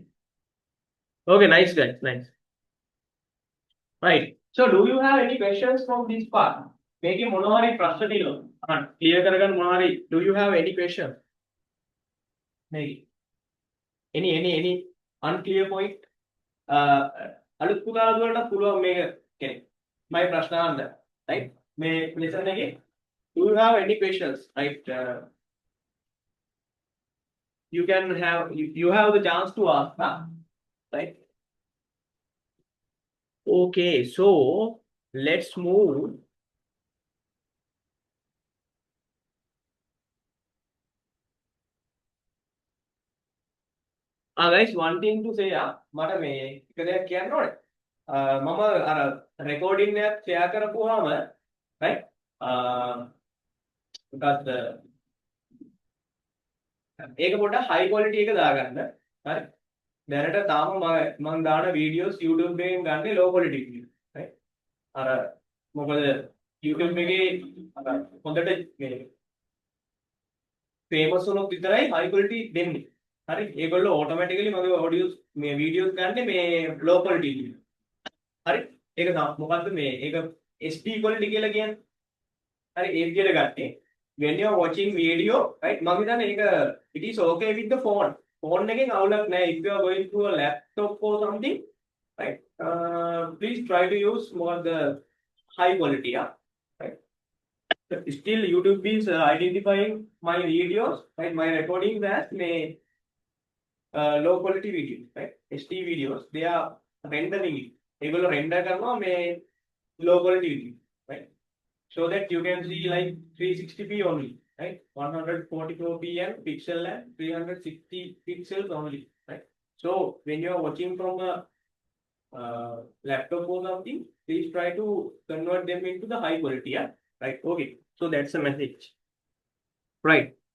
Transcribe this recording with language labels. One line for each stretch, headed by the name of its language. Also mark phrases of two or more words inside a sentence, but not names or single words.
English: Okay. Nice guys. Nice. Right. So do you have any questions from this part? Make Monori Prasatino. Clear Karagan Monori. Do you have any question? Maybe. Any unclear point?
Sinhala: අලුත් පුතාලා වලට පුළුවන් මේක කෙනෙක් my ප්‍රශ්න අහන්න right මේ lesson එකේ
English: do you have any questions right you have the chance to ask right okay so let's move guys one thing to say
Sinhala: මට මේ එක දෙයක් කියන්න ඕනේ මම අර recording එකක් share කරපුවාම
English: right
Sinhala: මොකක්ද ඒක පොඩ්ඩක්
English: high quality
Sinhala: එක දාගන්න හරි දැනට තාම මම දාන videos YouTube එකෙන් ගන්නේ
English: low quality video right
Sinhala: අර මොකද YouTube එකේ හොඳට මේ famous වුණොත් විතරයි
English: high quality
Sinhala: දෙන්නේ හරි ඒගොල්ලෝ automatically මගේ audios මේ videos ගන්න මේ
English: low quality video
Sinhala: හරි ඒක මොකද්ද මේ ඒක
English: HD quality
Sinhala: කියලා කියන්නේ හරි ඒ විදිහට ගත්තේ
English: when you are watching video right
Sinhala: මම හිතන්නේ ඒක
English: it is okay with the phone
Sinhala: එකෙන් අවුලක් නැහැ
English: if you are going to a laptop or something right please try to use more the high quality right still YouTube is identifying my videos right my recordings as low quality videos right HD videos they are rendering it
Sinhala: ඒගොල්ලෝ render කරනවා මේ
English: low quality video right so that you can see like 360p only right 144p and pixel and 360 pixels only right so when you are watching from a laptop or something please try to convert them into the high quality right okay so that's the message right